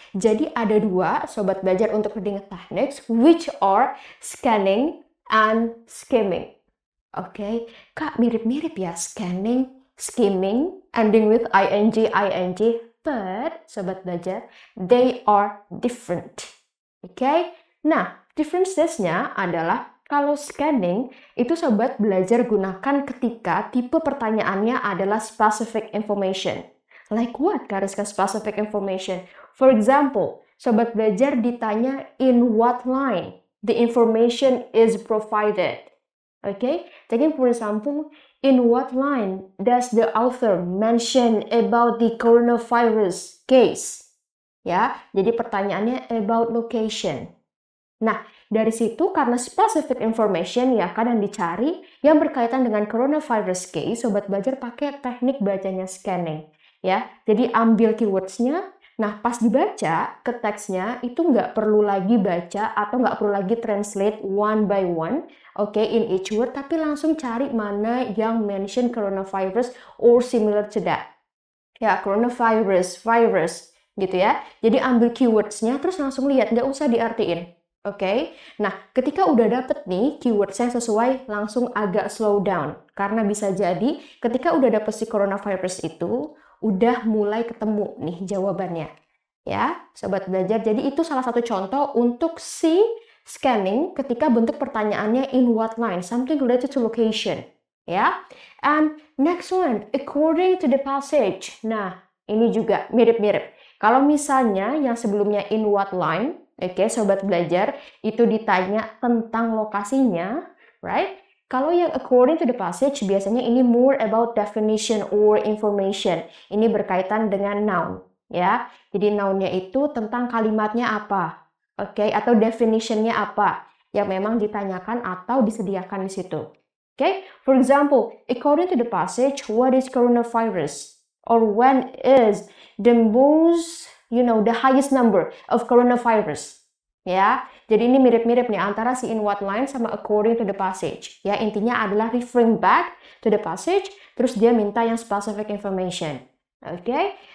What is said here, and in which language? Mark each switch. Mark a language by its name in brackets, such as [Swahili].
[Indonesian] Jadi ada 2 Sobat Belajar untuk [English] reading techniques, which are scanning and skimming. [Indonesian] Oke, Kak mirip-mirip ya, [English] scanning, skimming, ending with ing, but Sobat Belajar, they are different. [Indonesian] Oke, nah differences-nya adalah kalau scanning itu Sobat Belajar gunakan ketika tipe pertanyaannya adalah [English] specific information. Like what, Kak Rizka, specific information? For example, Sobat Belajar [Indonesian] ditanya [English] in what line the information is provided. Okay, taking for example, in what line does the author mention about the coronavirus case? [Indonesian] Ya, jadi pertanyaannya [English] about location. [Indonesian] Nah, dari situ karena [English] specific information [Indonesian] ya kan yang dicari yang berkaitan dengan coronavirus case, Sobat Belajar pakai teknik bacanya scanning. Ya, jadi ambil keywords-nya. Nah, pas dibaca ke teksnya itu nggak perlu lagi baca atau nggak perlu lagi translate [English] one by one, okay, in each word, [Indonesian] tapi langsung cari mana yang mention coronavirus [English] or similar to that. [Indonesian] Ya, coronavirus, virus, gitu ya. Jadi ambil keywords-nya terus langsung lihat, nggak usah diartiin. Oke, nah ketika udah dapet nih keywords yang sesuai, langsung agak [English] slow down. [Indonesian] Karena bisa jadi ketika udah dapet si coronavirus itu, udah mulai ketemu nih jawabannya. Ya, Sobat Belajar. Jadi itu salah satu contoh untuk si scanning ketika bentuk pertanyaannya [English] in what line, something related to location. Ya, and next one, according to the passage. [Indonesian] Nah, ini juga mirip-mirip. Kalau misalnya yang sebelumnya [English] in what line, [Indonesian] oke, Sobat Belajar, itu ditanya tentang lokasinya, right? Kalau yang [English] according to the passage, [Indonesian] biasanya ini [English] more about definition or information. [Indonesian] Ini berkaitan dengan noun, ya. Jadi noun-nya itu tentang kalimatnya apa, oke, atau definition-nya apa yang memang ditanyakan atau disediakan di situ. [English] Okay? For example, according to the passage, what is coronavirus? Or when is the most, the highest number of coronavirus? [Indonesian] Ya, jadi ini mirip-mirip nih antara si [English] in what line [Indonesian] sama [English] according to the passage. [Indonesian] Ya, intinya adalah [English] referring back to the passage, [Indonesian] terus dia minta yang [English] specific information. Okay?